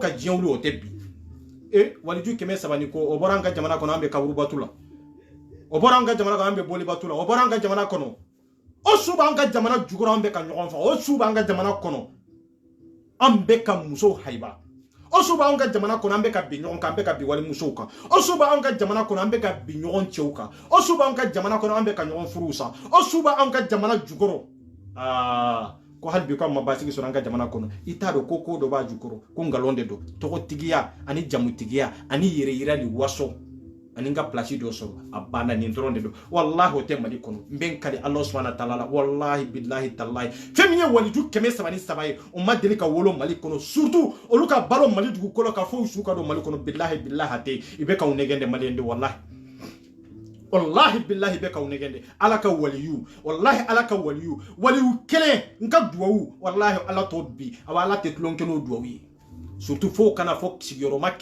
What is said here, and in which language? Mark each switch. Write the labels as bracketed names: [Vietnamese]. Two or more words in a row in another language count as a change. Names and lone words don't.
[Bambara] ka diɲɛ wuli o tɛ bi waliju 300 ni ko o bɔra an ka jamana kɔnɔ an bɛ kaburubatu la o bɔra an ka jamana kɔnɔ an bɛ bolibatu la o bɔra an ka jamana kɔnɔ o su b'an ka jamana jugɔrɔ an bɛ ka ɲɔgɔn faga o su b'an ka jamana kɔnɔ an bɛ ka musow haiba o su b'an ka jamana kɔnɔ an bɛ ka bin ɲɔgɔn kan an bɛ ka bin wali musow kan o su b'an ka jamana kɔnɔ an bɛ ka bin ɲɔgɔn cɛw kan o su b'an ka jamana kɔnɔ an bɛ ka ɲɔgɔn furuw sa o su b'an ka jamana jugɔrɔ ko hali bi ko ma basigi sɔrɔ an ka jamana kɔnɔ i t'a dɔn ko dɔ b'a jukɔrɔ ko ngalon de don tɔgɔtigiya ani jamutigiya ani yɛrɛ yira ni waso ani ka place dɔ sɔrɔ a banna nin dɔrɔn de don wallahi o tɛ mali kɔnɔ n bɛ n kali [Arabic] الله سبحانه وتعالى [Bambara] la [Arabic] والله بالله تالله [Bambara] fɛn min ye waliju 303 ye o ma deli ka wolo mali kɔnɔ surtout olu ka balo mali dugukolo ka fɔ su ka don mali kɔnɔ [Arabic] بالله بالله [Bambara] tɛ i bɛ ka u nɛgɛn de maliyɛn de [Arabic] والله بالله [Bambara] bɛ ka u nɛgɛn de ala ka waliyu wallahi ala ka waliyu kelen n ka duwawu wallahi ala t'o bi a b'a ala tɛ tulon kɛ n'o duwawu ye surtout fo kana fo sigiyɔrɔma